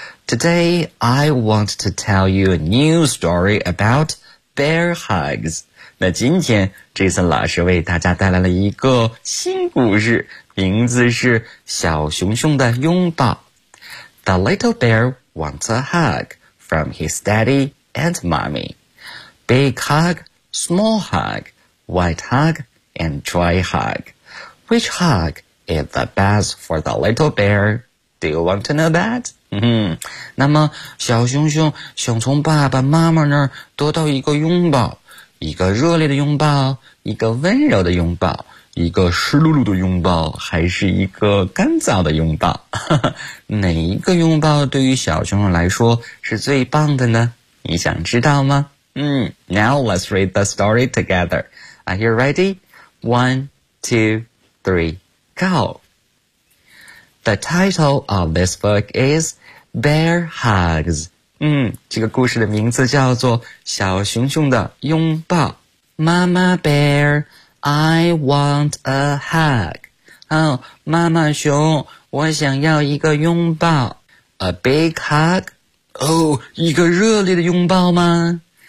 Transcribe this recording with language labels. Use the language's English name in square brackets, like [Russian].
[English] Today, I want to tell you a new story about bear hugs. [Chinese] 那今天 Jason 老师为大家带来了一个新故事，名字是小熊熊的拥抱。 [English] The little bear wants a hugFrom his daddy and mommy. Big hug, small hug, white hug, and dry hug. Which hug is the best for the little bear? Do you want to know that? [Chinese] 那么小熊熊想从爸爸妈妈那儿得到一个拥抱，一个热烈的拥抱，一个温柔的拥抱，一个湿漉漉的拥抱，还是一个干燥的拥抱？哪一个拥抱对于小熊熊来说是最棒的呢？你想知道吗？ [English] Now let's read the story together. Are you ready? One, two, three, go. The title of this book is Bear Hugs. [Chinese] 这个故事的名字叫做小熊熊的拥抱。 [English] Mama Bear,I want a hug. [Chinese] 妈妈熊，我想要一个拥抱。 [English] A big hug. [Chinese] 一个热烈的拥抱吗？